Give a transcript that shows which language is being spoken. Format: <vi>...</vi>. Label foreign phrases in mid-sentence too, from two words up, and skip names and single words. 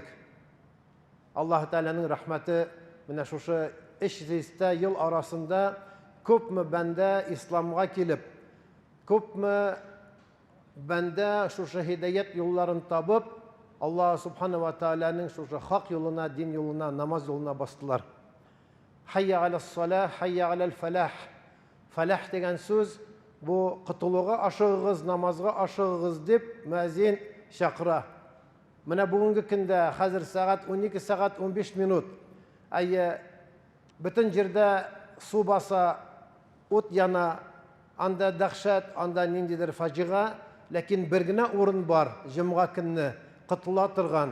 <tt>Аллаһ Тааланың рәхмәте менә шушы 300 ел арасында күпме бәндә исламга килеп, күпме бәндә шушы һидаят юлларын табып, Аллаһ Субхана ва Тааланың шушы хак юлына, дин юлына, намаз юлына бастылар.</tt> <ar>حي على الصلاة حي على الفلاح.</ar> <tt>Фалах дигән сүз бу кытылуга ашыгыгыз, намазга ашыгыгыз дип мөәзин чакыра. Менә бүгенге көндә хәзер сәгать 12 сәгать 15 минут. Бөтен җирдә су баса, ут яна, анда дәһшәт, анда ниндидер фаҗига, ләкин бер генә урын бар, җомга көнне кытыла торган.</tt>